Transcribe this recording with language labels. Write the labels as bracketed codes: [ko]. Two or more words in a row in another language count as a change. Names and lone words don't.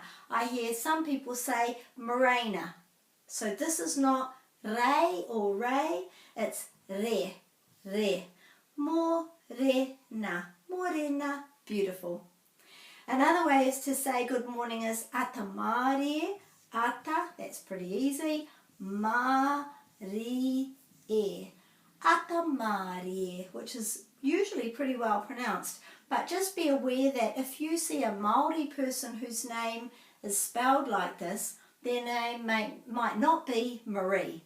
[en] I hear some people say morena. So this is not rei or rei, it's re, re. [mi] Morena, morena, beautiful. [en] Another way is to say good morning is [mi] ata Māori, ata, [en] that's pretty easy, [mi] Māori, ata Māori, [en] which is usually pretty well pronounced. But just be aware that if you see a Māori person whose name is spelled like this, their name might not be Marie.